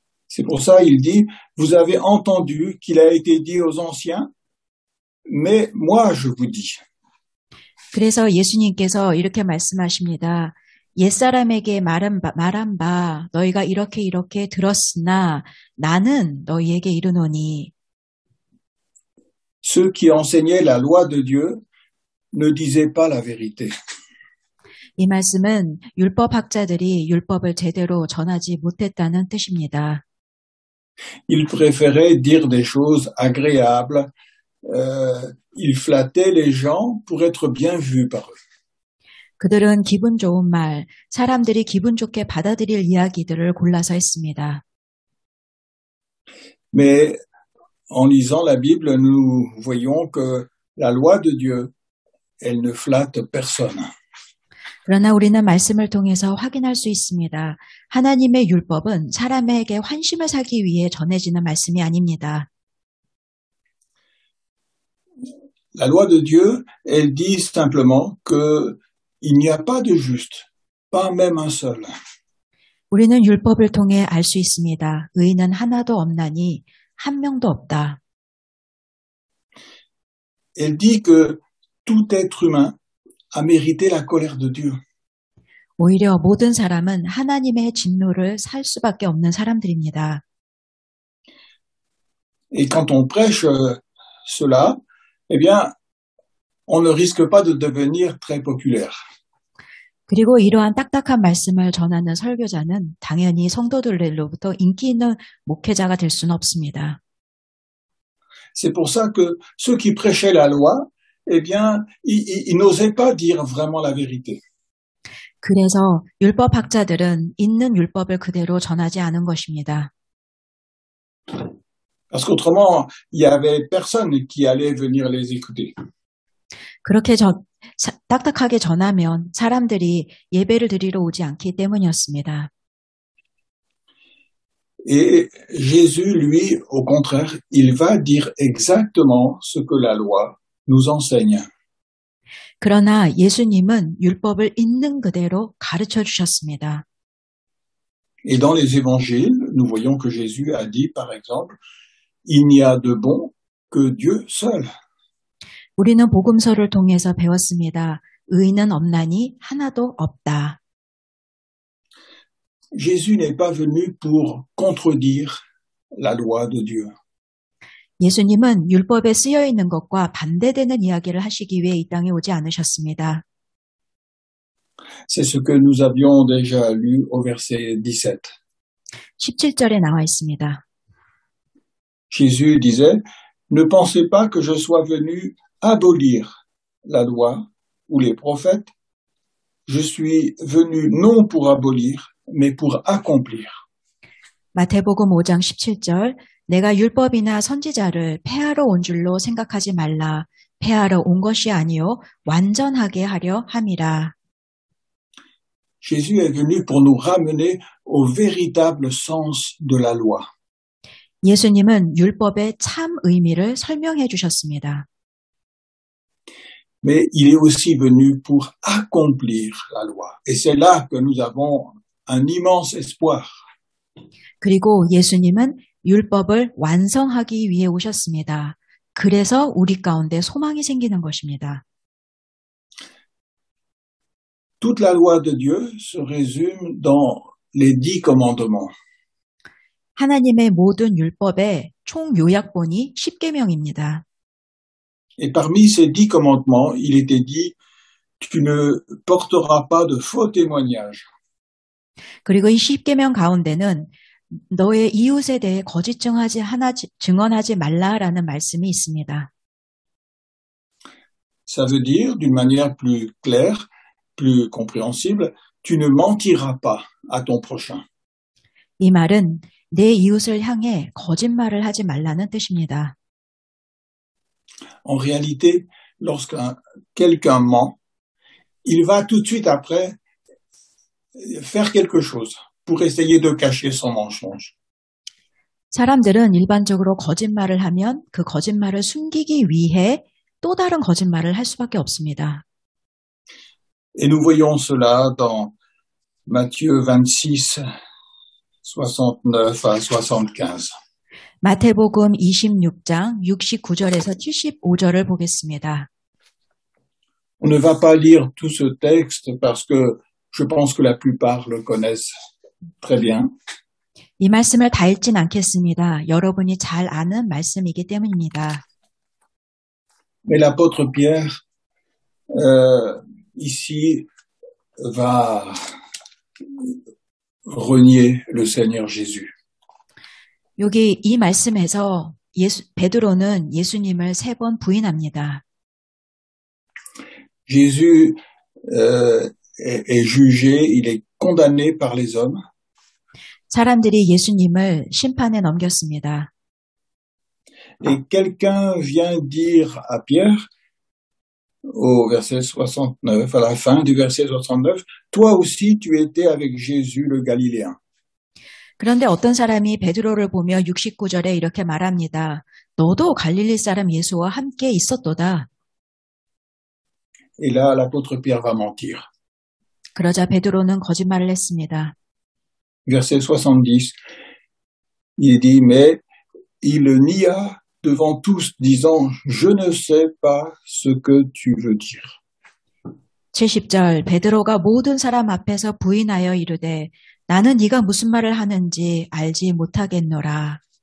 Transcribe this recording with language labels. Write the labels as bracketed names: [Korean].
[French] C'est pour ça il dit, vous avez entendu qu'il a été dit aux anciens, mais moi je vous dis. [Korean] 그래서 예수님께서 이렇게 말씀하십니다. 옛사람에게 말한 바 너희가 이렇게 들었으나 나는 너희에게 이르노니. [French] Ceux qui enseignaient la loi de Dieu ne disaient pas la vérité. [Korean] 이 말씀은 율법학자들이 율법을 제대로 전하지 못했다는 뜻입니다. [French] Ils préféraient dire des choses agréables, ils flattaient les gens pour être bien vus par eux. [Korean] 그들은 기분 좋은 말, 사람들이 기분 좋게 받아들일 이야기들을 골라서 했습니다. [French] Mais en lisant la Bible, nous voyons que la loi de Dieu, elle ne flatte personne. [Korean] 그러나 우리는 말씀을 통해서 확인할 수 있습니다. 하나님의 율법은 사람에게 환심을 사기 위해 전해지는 말씀이 아닙니다. [French] La loi de Dieu, elle dit simplement qu'il n'y a pas de juste, pas même un seul. [Korean] 우리는 율법을 통해 알 수 있습니다. 의인은 하나도 없나니 한 명도 없다. [French] Elle dit que tout être humain a mérité la colère de Dieu. [Korean] 오히려 모든 사람은 하나님의 진노를 살 수밖에 없는 사람들입니다. [French] Et quand on prêche cela, eh bien, on ne risque pas de devenir très populaire. [Korean] 그리고 이러한 딱딱한 말씀을 전하는 설교자는 당연히 성도들로부터 인기 있는 목회자가 될 수는 없습니다. [French] C'est pour ça que ceux qui prêchaient la loi, eh bien, ils n'osaient pas dire vraiment la vérité. [Korean] 그래서 율법학자들은 있는 율법을 그대로 전하지 않은 것입니다. [French] Parce qu'autrement, il y avait personne qui allait venir les écouter. [Korean] 그렇게 딱딱하게 전하면 사람들이 예배를 드리러 오지 않기 때문이었습니다. [French] Et Jésus, lui, au contraire, il va dire exactement ce que la loi nous enseigne. [Korean] 그러나 예수님은 율법을 있는 그대로 가르쳐 주셨습니다. [French] Et dans les évangiles, nous voyons que Jésus a dit, par exemple, il n'y a de bon que Dieu seul. [Korean] 우리는 복음서를 통해서 배웠습니다. 의인은 없나니 하나도 없다. [French] Jésus n'est pas venu pour contredire la loi de Dieu. [Korean] 예수님은 율법에 쓰여 있는 것과 반대되는 이야기를 하시기 위해 이 땅에 오지 않으셨습니다. [French] C'est ce que nous avions déjà lu au verset 17. [Korean] 17절에 나와 있습니다. [French] Jésus disait, ne pensez pas que je sois venu abolir la loi ou les prophètes. Je suis venu non pour abolir, mais pour accomplir. [Korean] 마태복음 5장 17절 내가 율법이나 선지자를 폐하러 온 줄로 생각하지 말라. 폐하러 온 것이 아니요 완전하게 하려 함이라. [French] Jésus est venu pour nous ramener au véritable sens de la loi. [Korean] 예수님은 율법의 참 의미를 설명해 주셨습니다. [French] Mais il est aussi venu pour accomplir la loi. Et c'est là que nous avons un immense espoir. [Korean] 그리고 예수님은 율법을 완성하기 위해 오셨습니다. 그래서 우리 가운데 소망이 생기는 것입니다. [French] Toute la loi de Dieu se résume dans les 10 commandements. [Korean] 하나님의 모든 율법의 총 요약본이 10계명입니다. [French] Et parmi ces 10 commandements, il était dit, tu ne porteras pas de faux témoignages. [Korean] 그리고 이 10계명 가운데는 너의 이웃에 대해 거짓 증언하지 말라라는 말씀이 있습니다. [French] Ça veut dire, d'une manière plus claire, plus compréhensible, tu ne mentiras pas à ton prochain. [Korean] 이 말은 내 이웃을 향해 거짓말을 하지 말라는 뜻입니다. [French] En réalité, lorsque quelqu'un ment, il va tout de suite après faire quelque chose pour essayer de cacher son mensonge. [Korean] 사람들은 일반적으로 거짓말을 하면 그 거짓말을 숨기기 위해 또 다른 거짓말을 할 수밖에 없습니다. [French] Et nous voyons cela dans Matthieu 26, 69 à 75. [Korean] 마태복음 26장 69절에서 75절을 보겠습니다. [French] On ne va pas lire tout ce texte parce que je pense que la plupart le connaissent très bien. [Korean] 이 말씀을 다 읽진 않겠습니다. 여러분이 잘 아는 말씀이기 때문입니다. [French] Mais l'apôtre Pierre, ici, va renier le Seigneur Jésus. [Korean] 여기 이 말씀에서 베드로는 예수님을 3번 부인합니다. [French] Jésus est jugé, il est condamné par les hommes. [Korean] 사람들이 예수님을 심판에 넘겼습니다. [French] Et quelqu'un vient dire à Pierre, au verset 69, à la fin du verset 69, toi aussi tu étais avec Jésus le Galiléen. [Korean] 그런데 어떤 사람이 베드로를 보며 69절에 이렇게 말합니다. 너도 갈릴리 사람 예수와 함께 있었도다. [French] Et là, l'apôtre Pierre va mentir. [Korean] 그러자 베드로는 거짓말을 했습니다. [French] Verset 70, il dit, mais il le nia devant tous, disant, je ne sais pas ce que tu veux dire. [Korean] 70절 베드로가 모든 사람 앞에서 부인하여 이르되 나는 네가 무슨 말을 하는지 알지 못하겠노라.